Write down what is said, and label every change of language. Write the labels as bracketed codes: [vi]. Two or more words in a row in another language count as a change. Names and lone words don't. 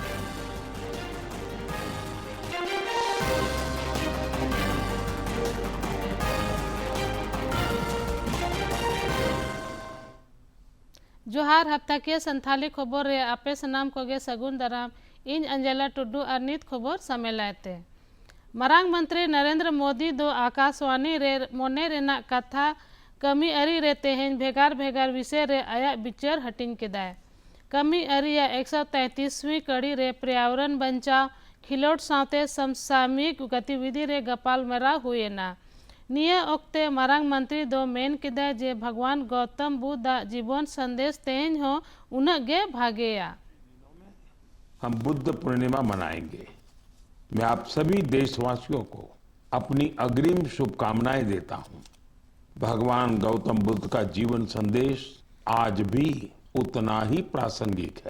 [sat] जोहार हफ्ता के संथाली खबर रे आपे सनाम कोगे सगुन दराम इन अंजला टुडू और नित खबर समेलाते। मरांग मंत्री नरेंद्र मोदी दो आकाशवाणी रे मोने रेना कथा कमी अरी रे तेहन भेगार भेगार विषय रे आया बिचर हटिंग केदाय। कमी अरी या 133वीं कड़ी रे पर्यावरण बचाव खिलोट सावते [hi] समसामयिक गतिविधि [sat] रे गपाल मरा हुए ना निये ओक्ते मरांग मंत्री दो मेन केदाय जे भगवान गौतम बुद्ध जीवन संदेश तेहन हो उनगे भागेया। [hi] हम बुद्ध पूर्णिमा मनाएंगे। मैं आप सभी देशवासियों को अपनी अग्रिम शुभकामनाएं देता हूं। भगवान गौतम बुद्ध का जीवन संदेश आज भी उतना ही प्रासंगिक है।